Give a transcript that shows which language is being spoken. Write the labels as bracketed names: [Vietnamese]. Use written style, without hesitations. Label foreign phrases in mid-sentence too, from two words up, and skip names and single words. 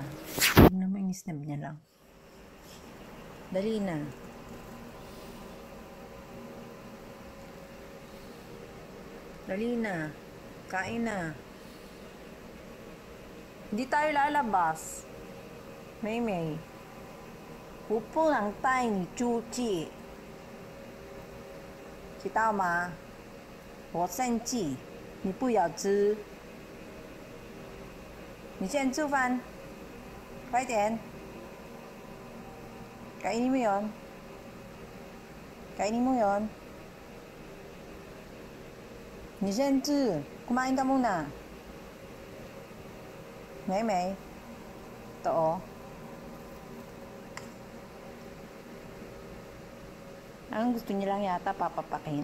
[Filipino] Huwag naman inisnab niya lang. Dali na. Dali na. Kain na. Hindi tayo lalabas. May. [Chinese] 我不能带你出去，知道吗？我生气，你不要吃。你先吃饭，快点。 [Filipino] Kainin mo yun. Kainin mo yun. [Chinese] 你先吃 [Filipino] ，kumain ka muna. May. Ito, oh. Ang gusto niya lang yata papapakin.